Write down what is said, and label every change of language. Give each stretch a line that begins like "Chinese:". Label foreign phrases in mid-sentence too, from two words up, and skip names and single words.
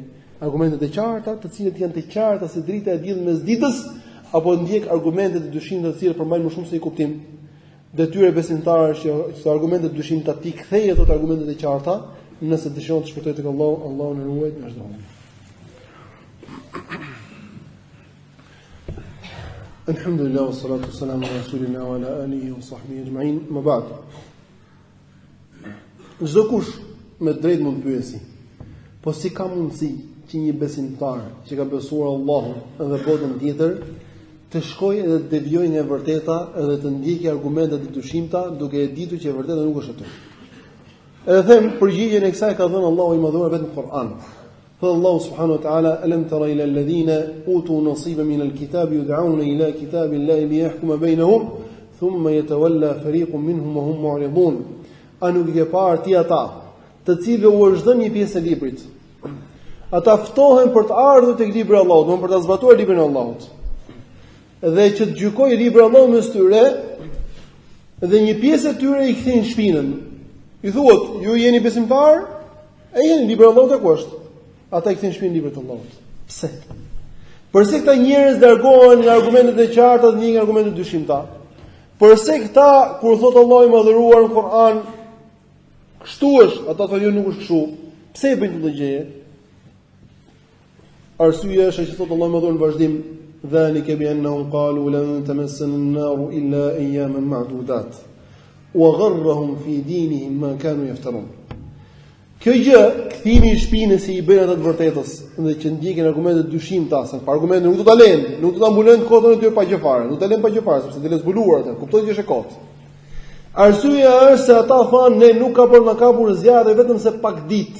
Albanian: Argumentet e qarta, të cilët janë të qarta si drita e diellit mes ditës, apo ndjek argumentet e dyshimta të cilat përmbajnë më shumë se i kuptim. Detyra e besimtarit është që argumentet e dyshimta ti kthejë ato argumentet e qarta, nëse dëshiron të shpëtojë tek Allahu, Allahu na ruaj nga çdo mënyrë.
Arabic: الحمد لله والصلاة والسلام على رسول الله وعلى آله وصحبه أجمعين. أما بعد.
Albanian: Çdo kush me drejt mund të pyesi, po si ka mundësi që një besimtar që ka besuar Allahun dhe botën tjetër të shkojë dhe të devijojë nga e vërteta edhe të ndjekë argumentet e dyshimta duke e ditur që e vërteta nuk është aty. Edhe them përgjigjen e kësaj ka dhënë Allahu i madhuar vetëm në Kur'an.
Arabic: Thot الله سبحانه وتعالى: "ألم تر إلى الذين أوتوا نصيبا من الكتاب يدعون إلى كتاب الله ليحكم بينهم ثم يتولى فريق منهم وهم معرضون."
Albanian: A nuk e parë ti ata, të cilëve u është dhënë një pjesë e librit? Ata ftohen për të ardhur tek libri i Allahut, domthonë për ta zbatuar librin e Allahut. Dhe që të gjykojë libri i Allahut mes tyre, dhe një pjesë e tyre i kthejnë shpinën. I thuhet, ju jeni besimtar? E jeni, libri i Allahut ku është? Ata i kthejnë shpinën librit të Allahut. Pse? Përse këta njerëz largohen nga argumentet e qarta dhe nga argumentet e dyshimta? Përse këta kur thot Allahu i madhëruar në Kur'an, kështu është, ata thonë jo nuk është kështu. Pse e bëjnë këtë gjë? Arsyeja është që thot Allahu i madhëruar në vazhdim:
Arabic: "ذلك بأنهم قالوا لن تمسنا النار إلا أياما معدودات وغرهم في دينهم ما كانوا يفترون."
Albanian: Kjo gjë, kthimi i shpinës që i bëjnë ata të vërtetës, dhe që ndjekin argumente dyshimta, se pa argumente nuk do ta lënë, nuk do ta mbulojnë kotën e tyre pa gjë fare, nuk ta lënë pa gjë fare, sepse do të zbuluar atë, kuptojnë që është e kotë. Arsyeja është se ata thonë ne nuk ka për na kapur zjarri vetëm se pak ditë.